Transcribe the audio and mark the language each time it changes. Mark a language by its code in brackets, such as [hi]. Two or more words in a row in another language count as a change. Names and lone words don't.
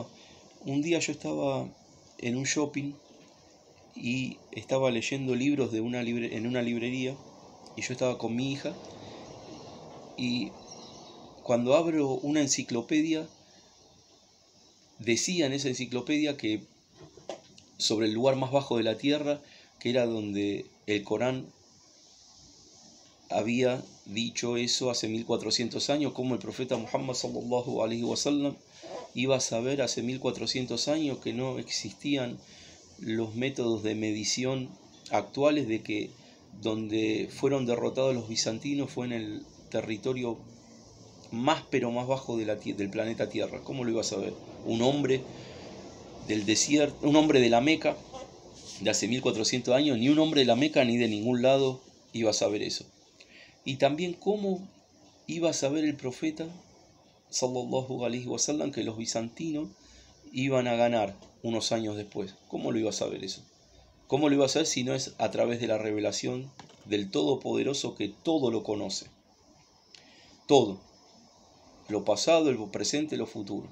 [es] Un día yo estaba en un shopping y estaba leyendo libros en una librería, y yo estaba con mi hija, y cuando abro una enciclopedia, decía en esa enciclopedia que sobre el lugar más bajo de la tierra, que era donde el Corán había dicho eso hace 1400 años, como el profeta Muhammad [ar] صلى الله عليه وسلم [es] iba a saber hace 1400 años que no existían los métodos de medición actuales, de que donde fueron derrotados los bizantinos fue en el territorio más pero más bajo del planeta Tierra. ¿Cómo lo iba a saber? Un hombre del desierto, un hombre de la Meca, de hace 1400 años, ni un hombre de la Meca ni de ningún lado iba a saber eso. Y también cómo iba a saber el profeta, [ar] صلى الله عليه وسلم, [es] que los bizantinos iban a ganar unos años después. ¿Cómo lo iba a saber eso? ¿Cómo lo iba a saber si no es a través de la revelación del Todopoderoso que todo lo conoce? Todo. Lo pasado, el presente, lo futuro.